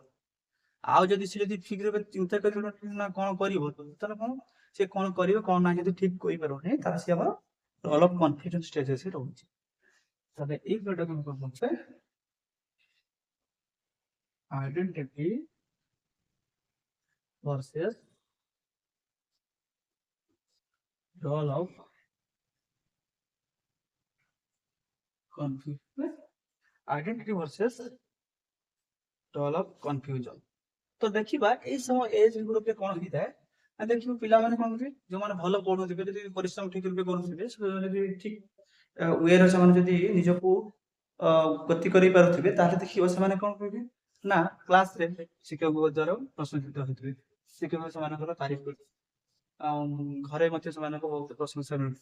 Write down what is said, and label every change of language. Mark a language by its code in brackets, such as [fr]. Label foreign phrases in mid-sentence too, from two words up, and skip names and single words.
[or] ଆଉ ଯଦି ସେ ଯଦି ଠିକ ରୂପେ ଚିନ୍ତା କରିବ ନା କଣ କରିବ, ତାହେଲେ କଣ ସେ କଣ କରିବ କଣ ନାହିଁ ଯଦି ଠିକ କହିପାରୁନି, ତାହେଲେ ସେ ଆମର [en] role of confusion stageରେ [or] ସେ ରହୁଛି। ତାହେଲେ ଏଇ ଗୋଟାକୁ ଆମେ କଣ କରୁଛେ [en] ଆଇଡେଣ୍ଟିଟି versus role of confusion, identity versus role of confusion। [or] ତ ଦେଖିବା ଏଇ ସମୟ [en] age groupରେ [or] କଣ ହେଇଥାଏ ନା ଦେଖିବ ପିଲାମାନେ କଣ କରିବେ, ଯୋଉମାନେ ଭଲ ପଢୁଥିବେ, ଯଦି ପରିଶ୍ରମ ଠିକ ରୂପେ କରୁଥିବେ, ଯଦି ଠିକ ୱେରେ ସେମାନେ ଯଦି ନିଜକୁ ଗତି କରି ପାରୁଥିବେ, ତାହେଲେ ଦେଖିବ ସେମାନେ କଣ କରିବେ ନା କ୍ଲାସରେ ଶିକ୍ଷକଙ୍କ ଦ୍ୱାରା ପ୍ରଶଂସିତ ହେଉଥିବେ, ଶିକ୍ଷକ ସେମାନଙ୍କର ତାରିଫ କରିବେ, ଆଉ ଘରେ ମଧ୍ୟ ସେମାନଙ୍କ ବହୁତ ପ୍ରଶଂସା ମିଳୁଛି।